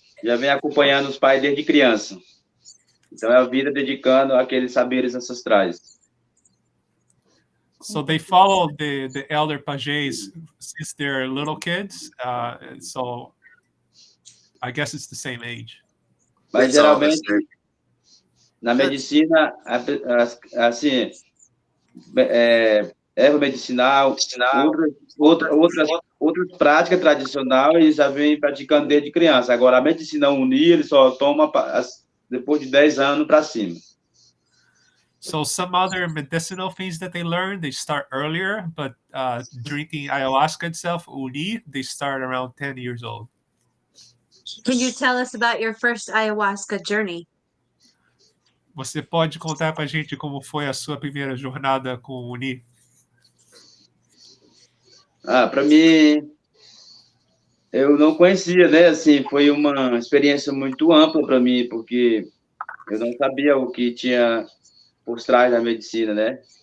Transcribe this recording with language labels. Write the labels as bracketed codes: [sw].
[pt] já vem acompanhando os pais desde criança. Então é a vida dedicando àqueles saberes ancestrais. [en] So they follow the elder pajés since they're little kids. So I guess it's the same age. [pt] Mas [en] It's all the [pt] geralmente [en] same. [pt] na medicina, assim, erva medicinal, outras práticas tradicionais já vem praticando desde criança. Agora, a medicina unir, ele só toma depois de 10 anos para cima. [en] So some other medicinal things that they learn, they start earlier, but drinking ayahuasca itself, uni, they start around 10 years old. Can you tell us about your first ayahuasca journey? [pt] Você pode contar pra gente como foi a sua primeira jornada com o uni? Para mim, eu não conhecia, né? Assim, foi uma experiência muito ampla para mim, porque eu não sabia o que tinha por trás da medicina, né?